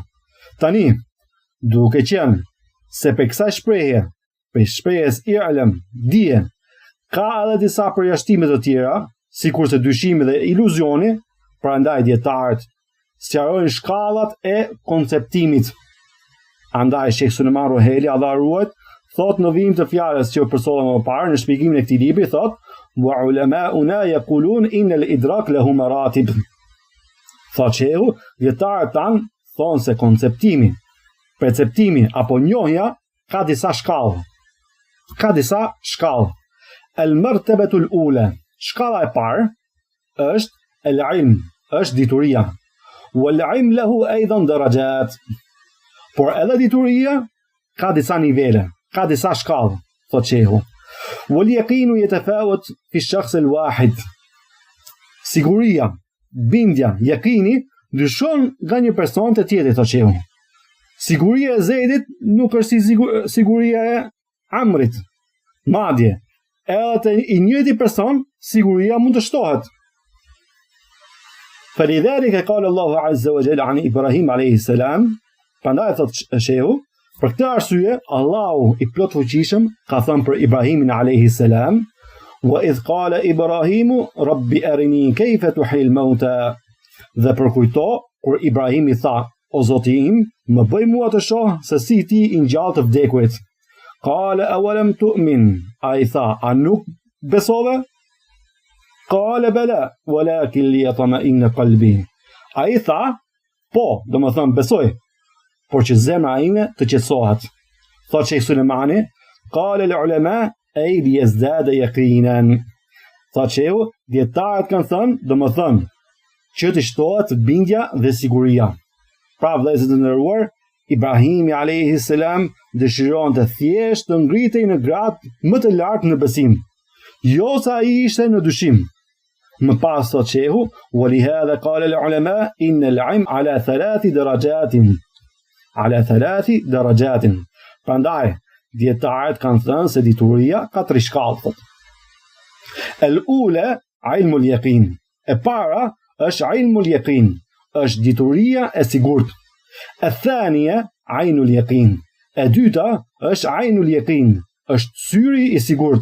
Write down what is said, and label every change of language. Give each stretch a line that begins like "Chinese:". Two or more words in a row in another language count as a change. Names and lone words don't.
Albanian: Tani, duke qenë se për kësaj shprehje, për shprehjes i'lem, dije, ka edhe disa përjashtime të tjera, sikurse dyshimi dhe iluzioni, prandaj dietarët sqarojnë shkallat e konceptimit. Andaj Sheikh Suleiman Ruhaili, Allahu ruajt, thot në vijim të fjalës që u përsolla më parë në shpjegimin e këtij libri, thot:
Arabic: "وعلماؤنا يقولون إن الإدراك له مراتب."
Albanian: Thot shehu, dietarët tan thonë se konceptimi, perceptimi apo njohja ka disa shkallë. Ka disa shkallë.
Arabic: المرتبة الأولى,
Albanian: shkalla e parë është el-ilm, është dituria.
Arabic: والعلم له أيضا درجات.
Albanian: Por edhe dituria ka disa nivele, ka disa shkallë, thot shehu.
Arabic: واليقين يتفاوت في الشخص الواحد.
Albanian: Siguria, bindja, yakini ndryshon nga një person te tjetri, thotë shehu. Siguria e Zeidit nuk është si siguria e Amrit. Madje, edhe te i njëjti person, siguria mund të shtohet.
Arabic: فلذلك قال الله عز وجل عن إبراهيم عليه السلام.
Albanian: Prandaj thotë shehu, për këtë arsye Allahu i plot fuqishëm ka thënë për Ibrahimin
Arabic: عليه السلام: "وإذ قال إبراهيم رب أرني كيف تحيي الموتى."
Albanian: Dhe përkujto kur Ibrahimi tha: "O Zoti im, më bëj mua të shoh se si ti i ngjall të vdekurit."
Arabic: قال أولم تؤمن.
Albanian: Ai tha: "A nuk besove?"
Arabic: قال بلى ولكن ليطمئن قلبي.
Albanian: Ai tha: "Po, domethënë besoj, por që zemra ime të qetësohet." Thotë Sheikh Sulemani:
Arabic: "قال العلماء أي ليزداد يقينا."
Albanian: Thotë shehu, dietarët kanë thënë, domethënë që të shtohet bindja dhe siguria. Pra vëllezër të nderuar, Ibrahimi
Arabic: عليه السلام
Albanian: dëshironte thjesht të ngritej në gradë më të lartë në besim, jo sa ai ishte në dyshim. Më pas thotë shehu,
Arabic: "ولهذا قال العلماء إن العلم على 3 درجات." على 3 درجات.
Albanian: Prandaj dietarët kanë thënë se dituria ka 3 shkallë.
Arabic: الأولى علم اليقين.
Albanian: E para është
Arabic: علم اليقين,
Albanian: është dituria e sigurt.
Arabic: الثانية عين اليقين.
Albanian: E dyta është
Arabic: عين اليقين,
Albanian: është syri i sigurt.